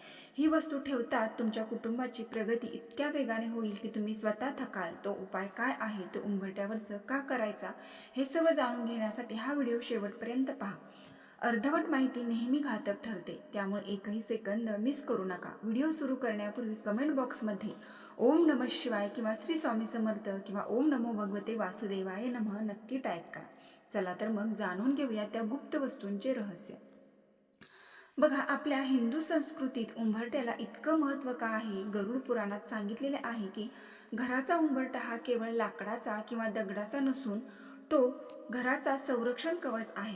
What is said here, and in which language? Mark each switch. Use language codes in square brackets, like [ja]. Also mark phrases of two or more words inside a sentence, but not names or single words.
[mr] ही वस्तू ठेवतात तुमच्या कुटुंबाची प्रगती इतक्या वेगाने होईल की तुम्ही स्वतः थकाल. तो उपाय काय आहे, तो उंबरठ्यावरचं का करायचा, हे सर्व जाणून घेण्यासाठी हा व्हिडिओ शेवटपर्यंत पहा. अर्धवट माहिती नेहमी घातक ठरते, त्यामुळे एकही सेकंद मिस करू नका. व्हिडिओ सुरू करण्यापूर्वी कमेंट बॉक्समध्ये [sa] ओम नमः शिवाय [mr] किंवा श्री स्वामी समर्थ किंवा [sa] ओम नमो भगवते वासुदेवाय नमः [mr] नक्की टाईप करा. चला तर मग जाणून घेऊया त्या गुप्त वस्तूंचे रहस्य. बघा, आपल्या हिंदू संस्कृतीत उंबरठ्याला इतकं महत्त्व का आहे? गरुड पुराणात सांगितलेले आहे की घराचा उंबरठा हा केवळ लाकडाचा किंवा दगडाचा नसून तो घराचा संरक्षण कवच आहे.